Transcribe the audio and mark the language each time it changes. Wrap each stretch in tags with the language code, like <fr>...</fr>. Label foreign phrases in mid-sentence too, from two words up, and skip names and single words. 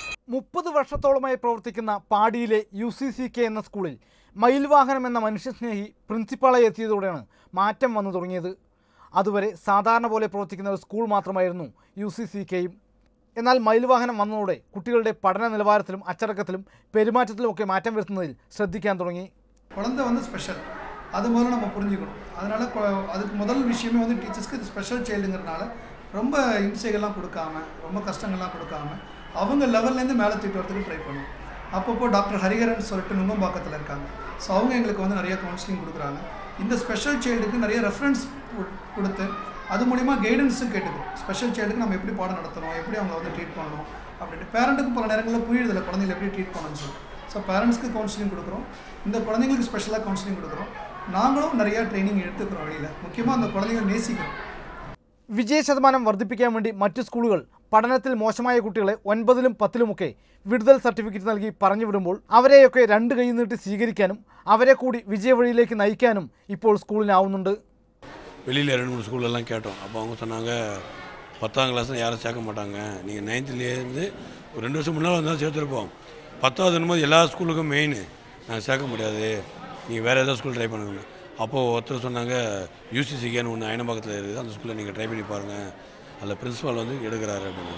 <ml>30 വർഷത്തോളമായി പ്രവർത്തിക്കുന്ന പാടിയിലെ UCCK എന്ന സ്കൂളിൽ മയിൽവാഹനം എന്ന മനുഷ്യസ്നേഹി പ്രിൻസിപ്പാളായി എത്തിയതോടെയാണ് മാറ്റം വന്നു തുടങ്ങിയത്. അതുവരെ സാധാരണ പോലെ പ്രവർത്തിക്കുന്ന ഒരു സ്കൂൾ മാത്രമായിരുന്നു UCCKയും. എന്നാൽ മയിൽവാഹനം വന്നതോടെ കുട്ടികളുടെ പഠന നിലവാരത്തിലും അച്ചടക്കത്തിലും പെരുമാറ്റത്തിലുമൊക്കെ മാറ്റം വരുത്തുന്നതിൽ ശ്രദ്ധിക്കാൻ തുടങ്ങി.</ml> <ta>குழந்தை வந்து ஸ்பெஷல், அது முதல்ல நம்ம புரிஞ்சுக்கணும். அதனால் அதுக்கு முதல் விஷயமே வந்து டீச்சர்ஸ்க்கு இது</ta> <en>special childungiranaala</en> <ta>ரொம்ப இம்சைகள்லாம் கொடுக்காம, ரொம்ப கஷ்டங்கள்லாம் கொடுக்காம அவங்க லெவல்லேருந்து மேலே தூக்கிட்டு வரதுக்கு ட்ரை பண்ணுவோம். அப்பப்போ டாக்டர் ஹரிஹரன் சொல்லிட்டு நுங்கம்பாக்கத்தில் இருக்காங்க. ஸோ அவங்க எங்களுக்கு வந்து நிறைய கவுன்சிலிங் கொடுக்குறாங்க. இந்த</ta> <en>special childukku</en> <ta>நிறைய ரெஃபரன்ஸ் கொடுத்து அது மூலிமா கைடன்ஸும் கேட்டுக்கிறோம்.</ta> <en>special childukku</en> <ta>நம்ம எப்படி பாடம் நடத்தணும், எப்படி அவங்க வந்து ட்ரீட் பண்ணணும் அப்படின்ட்டு. பேரண்ட்டுக்கு பல நேரங்களில் புரியுதில்லை குழந்தைங்களை எப்படி ட்ரீட் பண்ணணும்னு சொல்லிட்டு. ஸோ பேரண்ட்ஸ்க்கு கவுன்சிலிங் கொடுக்குறோம், இந்த குழந்தைங்களுக்கு ஸ்பெஷலாக கவுன்சிலிங் கொடுக்குறோம். நாங்களும் நிறையா ட்ரைனிங் எடுத்துக்கிறோம் வெளியில். முக்கியமாக அந்த குழந்தைங்களை நேசிக்கிறோம்.</ta> <ml>വിജയശതമാനം വർദ്ധിപ്പിക്കാൻ വേണ്ടി മറ്റു സ്കൂളുകൾ പഠനത്തിൽ മോശമായ കുട്ടികളെ 9ലും 10ലുമൊക്കെ വിടുതൽ സർട്ടിഫിക്കറ്റ് നൽകി പറഞ്ഞു വിടുമ്പോൾ അവരെയൊക്കെ രണ്ട് കൈ നീട്ടി സ്വീകരിക്കാനും അവരെ കൂടി വിജയവഴിയിലേക്ക് നയിക്കാനും ഇപ്പോൾ സ്കൂളിനാവുന്നുണ്ട്.</ml> <ta>வெளியில் 2-3 ஸ்கூலெல்லாம் கேட்டோம். அப்போ அவங்க சொன்னாங்க 10ஆம் கிளாஸில் யாரும் சேர்க்க மாட்டாங்க, நீங்கள் 9லேருந்து ஒரு 2 வருஷம் முன்னால் வந்தாலும் சேர்த்துருப்போம். 10வது வரும்போது எல்லா ஸ்கூலுக்கும் மெயின் நாங்கள் சேர்க்க முடியாது, நீங்கள் வேறு ஏதாவது</ta> <en>school try</en> <ta>பண்ணுங்க. அப்போது ஒருத்தர் சொன்னாங்க UCCKன்னு ஒன்று அயனம்பாக்கத்தில் இருக்குது, அந்த ஸ்கூலில் நீங்கள் ட்ரை பண்ணி பாருங்கள், அதில் பிரின்ஸிபால் வந்து எடுக்கிறாரு அப்படின்னு.</ta>